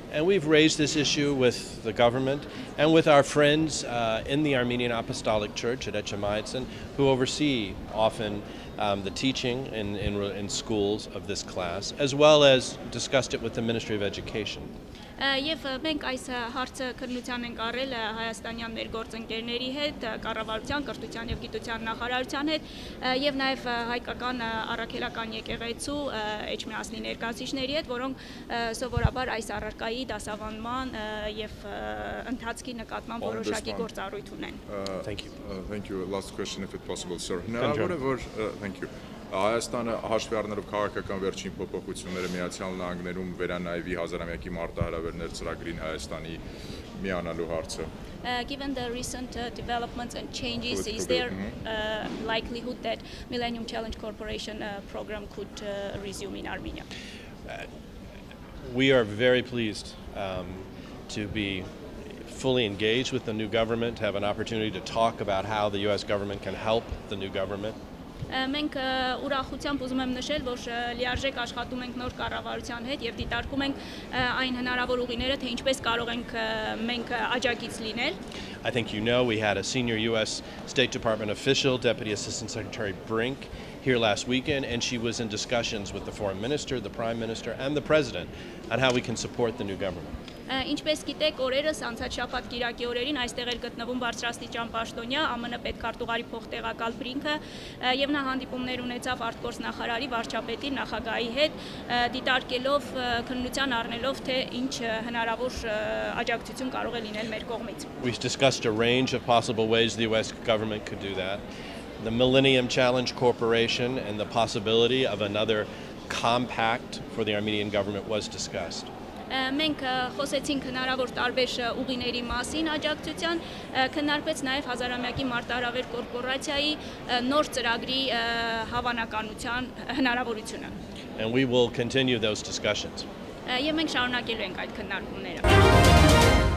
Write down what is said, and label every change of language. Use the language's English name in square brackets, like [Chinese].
[English] And we've raised this issue with the government and with our friends in the Armenian Apostolic Church at Echemaitzen, who oversee often the teaching in schools of this class, as well as discussed it with the Ministry of Education. [Armenian] Եվ մենք այս հարցը քննության ենք առել հայաստանյան մեր գործընկերների հետ, կառավարության, կրթության եւ գիտության նախարարության հետ, եւ նաեւ հայկական առաքելական եկեղեցու Էջմիածնի ներկայացուցիչների հետ, որոնք սովորաբար այս առարկայի դասավանդման եւ ընթացքի նկատմամբ որոշակի գործառույթ ունեն։ [English] Thank you. Thank you. Last question if it's possible, sir. Thank you. [Armenian] Հայաստանը հաշվի առնելով քաղաքական վերջին փոփոխությունները Միացյալ Նահանգներում վերանայվի 1000-ամյակի մարտահրավերներ ծրագրին Հայաստանի միանալու հարցը։ [English] Given the recent developments and changes, is there likelihood that Millennium Challenge Corporation program could resume in Armenia? We are very pleased to be fully engaged with the new government, have an opportunity to talk about how the U.S. government can help the new government. [Armenian] Մենք ուրախությամբ ուզում եմ նշել, որ լիարժեք աշխատում ենք նոր կառավարության հետ եւ դիտարկում ենք այն հնարավոր ուղիները, թե ինչպես կարող ենք մենք աջակից լինել։ [English] I think you know we had a senior U.S. State Department official, Deputy Assistant Secretary Brink, here last weekend, and she was in discussions with the Foreign Minister, the Prime Minister, and the President on how we can support the new government. [Armenian] Ինչպես գիտեք, օրերս անցած շաբաթ կիրակի օրերին այստեղ էր գտնվում բարձրաստիճան պաշտոնյա ԱՄՆ պետքարտուղարի փոխտեղակալ Բրինքը եւ նա հանդիպումներ ունեցավ արտգործնախարարի, վարչապետի, նախագահի հետ, դիտարկելով քննության առնելով թե ինչ հնարավոր աջակցություն կարող է լինել մեր կողմից։ [English] We discussed a range of possible ways the U.S. government could do that. The Millennium Challenge Corporation and the possibility of another compact for the Armenian government was discussed. [Armenian] Մենք խոսեցինք հնարավոր տարբեր ուղիների մասին աջակցության, քննարկվեց նաև հազարամյակի մարտահրավեր կորպորացիայի նոր ծրագրի հավանականության հնարավորությունը։ [English] And we will continue those discussions. [Armenian] Եվ մենք շարունակելու ենք այդ քննարկումները։